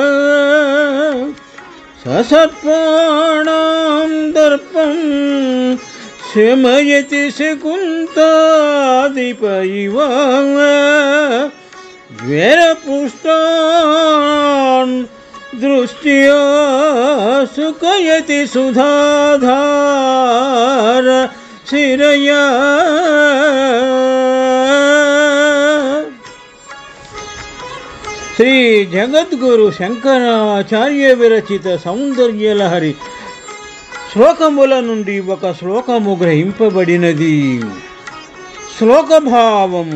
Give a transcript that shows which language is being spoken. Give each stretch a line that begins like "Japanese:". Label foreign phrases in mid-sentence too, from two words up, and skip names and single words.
Sanskrit: ससर्पाणां दर्पं शमयति शकुन्ताधिप इव ज्वरपुष्टान् दृष्ट्या सुखयति सुधाधार शिरया।
Telugu: శ్రీ జగద్గురు శంకరాచార్య విరచిత సౌందర్యలహరి శ్లోకముల నుండి ఒక శ్లోకము గ్రహింపబడినది. శ్లోకభావము.